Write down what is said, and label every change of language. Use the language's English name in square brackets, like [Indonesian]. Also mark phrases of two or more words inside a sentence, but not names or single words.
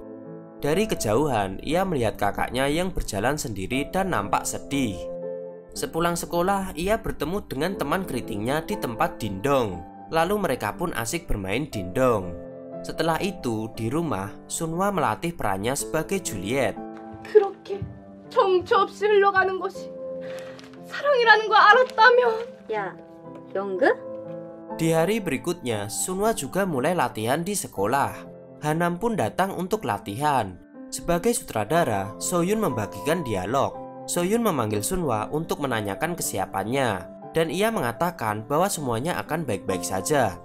[Indonesian] Dari kejauhan, ia melihat kakaknya yang berjalan sendiri dan nampak sedih. Sepulang sekolah, ia bertemu dengan teman keritingnya di tempat dindong. Lalu mereka pun asik bermain dindong. Setelah itu, di rumah, Sunwa melatih perannya sebagai Juliet. [Korean] 그렇게 정처 없이 흘러가는 것이 사랑이라는 걸 알았다면. 야, 연극? [Indonesian] Di hari berikutnya, Sunwa juga mulai latihan di sekolah. Hanam pun datang untuk latihan. Sebagai sutradara, Soyun membagikan dialog. Soyun memanggil Sunwa untuk menanyakan kesiapannya, dan ia mengatakan bahwa semuanya akan baik-baik saja.